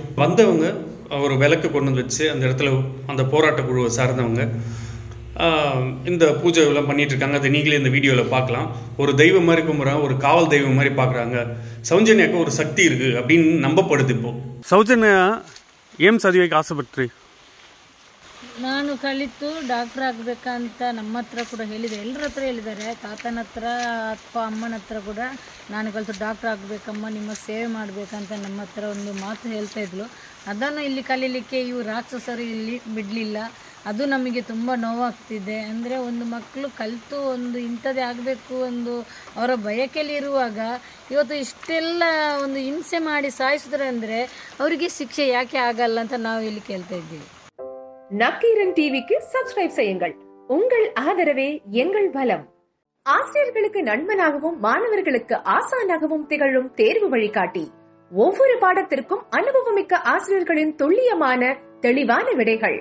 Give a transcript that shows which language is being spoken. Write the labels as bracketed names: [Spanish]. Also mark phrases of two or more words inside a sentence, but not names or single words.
[Tamil] வந்தவங்க ஒரு விளக்கு கொண்டு வந்து வச்சு அந்த இடத்துல அந்த போராட்ட குழுவை சார்ந்தவங்க இந்த பூஜை எல்லாம் பண்ணிட்டு இருக்காங்க. அதை நீங்களே இந்த வீடியோவில் பார்க்கலாம். ஒரு தெய்வம் மாதிரி கும்பிட்றாங்க, ஒரு காவல் தெய்வம் மாதிரி பார்க்குறாங்க. சௌஜன்யாவுக்கு ஒரு சக்தி இருக்குது அப்படின்னு நம்பப்படுது. இப்போ சௌஜன்யா ஏன் சதிவைக்கு ஆசைப்பட்டு? [Kannada] ನಾನು ಕಲಿತು ಡಾಕ್ಟರ್ ಆಗಬೇಕಂತ ನಮ್ಮ ಹತ್ರ ಕೂಡ ಹೇಳಿದೆ, ಎಲ್ಲರ ಹತ್ರ ಹೇಳಿದ್ದಾರೆ. ತಾತನ ಹತ್ರ ಅಥವಾ ಅಮ್ಮನ ಹತ್ರ ಕೂಡ ನಾನು ಕಲಿತು ಡಾಕ್ಟರ್ ಆಗಬೇಕಮ್ಮ, ನಿಮ್ಮ ಸೇವೆ ಮಾಡಬೇಕಂತ ನಮ್ಮ ಹತ್ರ ಒಂದು ಮಾತು ಹೇಳ್ತಾ ಇದ್ಲು. ಅದನ್ನು ಇಲ್ಲಿ ಕಲೀಲಿಕ್ಕೆ ಇವು ರಾಕ್ಷಸರು ಇಲ್ಲಿ ಬಿಡಲಿಲ್ಲ. ಅದು ನಮಗೆ ತುಂಬ ನೋವಾಗ್ತಿದೆ. ಅಂದರೆ ಒಂದು ಮಕ್ಕಳು ಕಲಿತು ಒಂದು ಇಂಥದ್ದೇ ಆಗಬೇಕು ಒಂದು ಅವರ ಬಯಕೆಯಲ್ಲಿರುವಾಗ ಇವತ್ತು ಇಷ್ಟೆಲ್ಲ ಒಂದು ಹಿಂಸೆ ಮಾಡಿ ಸಾಯಿಸಿದ್ರೆ ಅಂದರೆ ಅವರಿಗೆ ಶಿಕ್ಷೆ ಯಾಕೆ ಆಗಲ್ಲ ಅಂತ ನಾವು ಇಲ್ಲಿ ಕೇಳ್ತಾ ಇದ್ದೀವಿ. [Tamil] நக்கீரன் டிவிக்கு சப்ஸ்கிரைப் செய்யுங்கள். உங்கள் ஆதரவே எங்கள் பலம். ஆசிரியர்களுக்கு நண்பனாகவும் மாணவர்களுக்கு ஆசானாகவும் திகழும் தேர்வு வழிகாட்டி. ஒவ்வொரு பாடத்திற்கும் அனுபவமிக்க ஆசிரியர்களின் துல்லியமான தெளிவான விடைகள்.